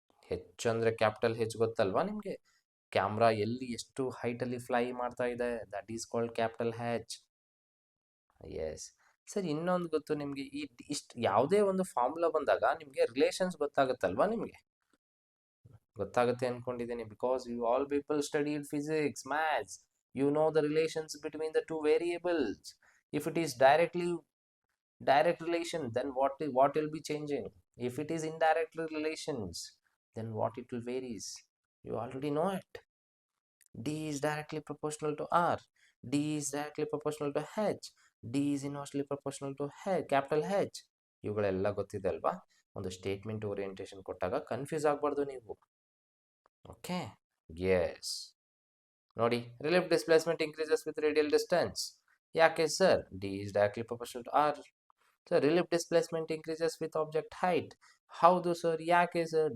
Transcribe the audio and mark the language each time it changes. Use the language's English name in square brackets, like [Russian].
[Kannada] ಹೆಚ್ಚು ಅಂದರೆ ಕ್ಯಾಪಿಟಲ್ ಹೆಚ್ ಗೊತ್ತಲ್ವಾ ನಿಮಗೆ? ಕ್ಯಾಮ್ರಾ ಎಲ್ಲಿ ಎಷ್ಟು ಹೈಟಲ್ಲಿ ಫ್ಲೈ ಮಾಡ್ತಾ ಇದೆ, [English] That is called capital H. [Kannada] Yes sir, ಇನ್ನೊಂದು ಗೊತ್ತು ನಿಮಗೆ, ಇಷ್ಟು ಯಾವುದೇ ಒಂದು ಫಾರ್ಮುಲಾ ಬಂದಾಗ ನಿಮಗೆ ರಿಲೇಷನ್ಸ್ ಗೊತ್ತಾಗುತ್ತಲ್ವಾ? ನಿಮಗೆ ಗೊತ್ತಾಗುತ್ತೆ ಅಂದ್ಕೊಂಡಿದ್ದೀನಿ, [English] Because you all people studied physics, maths. You know the relations between the two variables. If it is direct relation, then what will be changing? If it is indirect relations, then what it will varies? You already know it. D is directly proportional to R. D is directly proportional to H. D is inversely proportional to capital H. [Kannada] ಇವುಗಳೆಲ್ಲ ಗೊತ್ತಿದೆ ಅಲ್ವಾ? ಒಂದು statement orientation ಕೊಟ್ಟಾಗ confuse ಆಗಬಾರ್ದು ನೀವು. [English] Okay, yes ನೋಡಿ, relative displacement increases with radial distance. [Kannada] ಯಾಕೆ sir? [English] D is directly proportional to R. Sir, relative displacement increases with object height. [Kannada] ಹೌದು ಸರ್. ಯಾಕೆ ಸರ್?